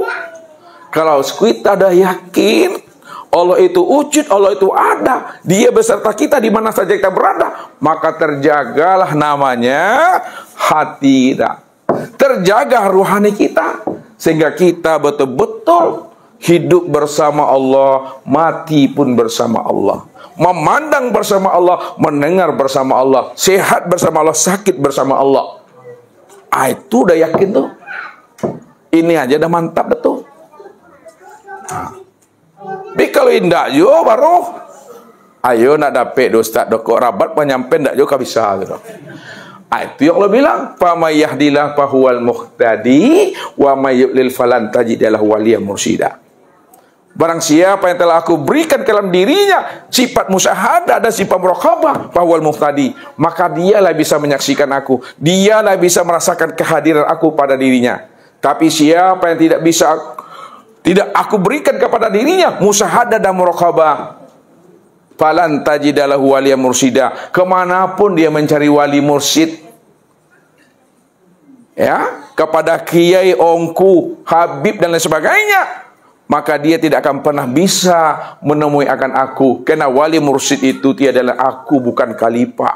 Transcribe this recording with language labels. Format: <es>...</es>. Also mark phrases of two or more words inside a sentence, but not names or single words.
<id>Kalau kita ada yakin, Allah itu wujud, Allah itu ada, Dia beserta kita di mana saja kita berada, maka terjagalah namanya hati kita, terjaga ruhani kita, sehingga kita betul-betul hidup bersama Allah, mati pun bersama Allah, memandang bersama Allah, mendengar bersama Allah, sehat bersama Allah, sakit bersama Allah. Itu udah yakin tuh. Ini aja udah mantap betul.</id> <min>Tapi kalau indah yo baru ayo nak dapet ustaz dok rabat penyampen ndak yo bisa gitu.</min> <id>Itu yang Allah bilang,</id> <ar>فمن يهد الله فهو المهتد ومن يضلل فلن تجد له وليا مرشدا.</ar> <id>Barang siapa yang telah aku berikan ke dalam dirinya sifat musyahadah dan sifat muraqabah,</id> <ar>فهو المهتدي,</ar> <id>maka dialah bisa menyaksikan aku, dialah bisa merasakan kehadiran aku pada dirinya. Tapi siapa yang tidak aku berikan kepada dirinya musyahadah dan muraqabah,</id> <ar>فلن تجد له وليا مرشدا,</ar> <id>kemanapun dia mencari wali mursyid, ya, kepada kiai, ongku, habib dan lain sebagainya, maka dia tidak akan pernah bisa menemui akan aku, karena wali mursyid itu tiadalah aku, bukan khalifah.</id>